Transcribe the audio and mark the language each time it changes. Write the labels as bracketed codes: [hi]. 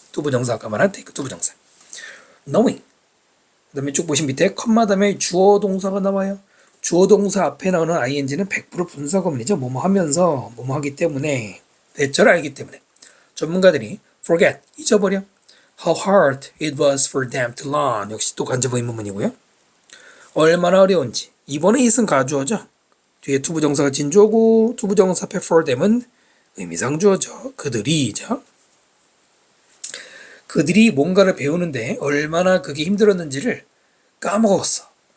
[ko] 투부정사 아까 말한 take 투부정사. [en] knowing. [ko] 그 다음에 쭉 보신 밑에 컴마 다음에 주어 동사가 나와요. 주어 동사 앞에 나오는 ing는 100% 분사구문이죠. 뭐뭐 하면서 뭐뭐 하기 때문에 대절 알기 때문에 전문가들이 forget 잊어버려. [en] How hard it was for them to learn. [ko] 역시 또 간접 의문문이고요. 얼마나 어려운지. 이번에 it은 가주어죠. 뒤에 투부정사가 진주어고 투부정사 앞에 for them은 의미상주어죠. 그들이죠. 그들이 뭔가를 배우는데 얼마나 그게 힘들었는지를 까먹었어.